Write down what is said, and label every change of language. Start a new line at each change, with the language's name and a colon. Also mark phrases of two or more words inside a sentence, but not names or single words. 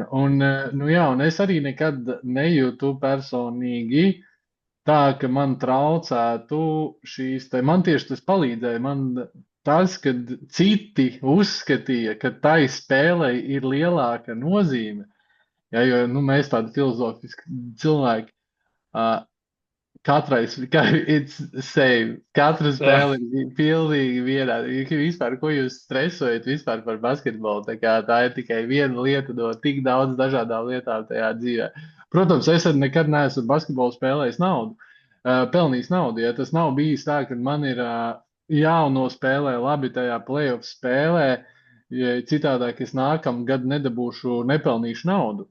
Latvian: Un, nu jā, un es arī nekad nejūtu personīgi tā, ka man traucētu šīs, te, man tieši tas palīdzēja. Man tas, kad citi uzskatīja, ka tai spēlei ir lielāka nozīme, ja, jo nu, mēs tādi filozofiski cilvēki,
English: uh, it's same.
Latvian: Katra Jā. spēle ir pilnīgi vienāda. Vispār, ko jūs stresojat vispār par basketbolu? Tā ir tikai viena lieta no tik daudz dažādām lietām tajā dzīvē. Protams, es arī nekad neesmu basketbolu spēlējis naudu, pelnījis naudu. Ja tas nav bijis tā, ka man ir jānospēlē labi tajā playoff spēlē, ja citādāk es nākamā gada nedabūšu, nepelnīšu naudu.